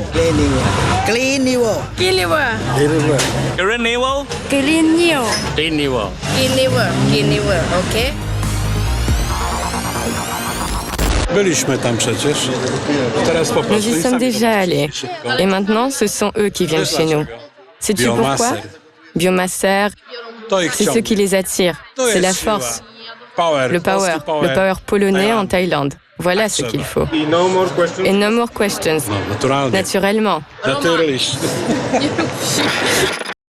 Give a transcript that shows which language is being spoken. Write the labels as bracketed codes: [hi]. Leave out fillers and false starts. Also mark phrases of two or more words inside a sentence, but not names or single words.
[en] Clean Evo. Green Evo. Green Evo. Green Evo. Green Evo. Green Evo. Green Evo. OK? [pl] Byliśmy tam przecież. Teraz po [fr] Nous [pl] prostu [fr] y sommes déjà allés. Et maintenant, ce sont eux qui viennent chez nous. Sais-tu pourquoi? Biomasser, c'est ce qui les attire. C'est la force, le power polonais en Thaïlande. Voilà ce qu'il faut. Et [en] no more questions. [pl] Naturalnie. [fr] Naturellement. [de] Natürlich.